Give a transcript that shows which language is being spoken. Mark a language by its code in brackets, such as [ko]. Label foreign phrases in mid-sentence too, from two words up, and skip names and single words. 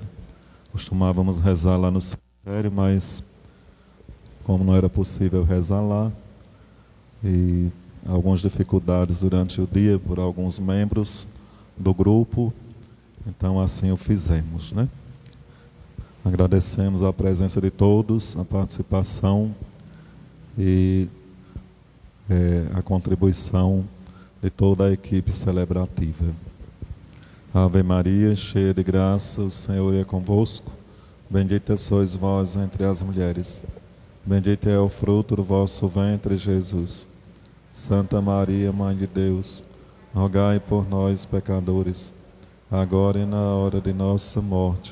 [pt] Costumávamos rezar lá no cemitério, mas como não era possível rezar lá, e algumas dificuldades durante o dia por alguns membros do grupo, então assim o fizemos, né? Agradecemos a presença de todos, a participação e a contribuição de toda a equipe celebrativa. Ave Maria, cheia de graça, o Senhor é convosco. Bendita sois vós entre as mulheres. Bendito é o fruto do vosso ventre, Jesus. Santa Maria, Mãe de Deus, rogai por nós, pecadores, agora e na hora de nossa morte.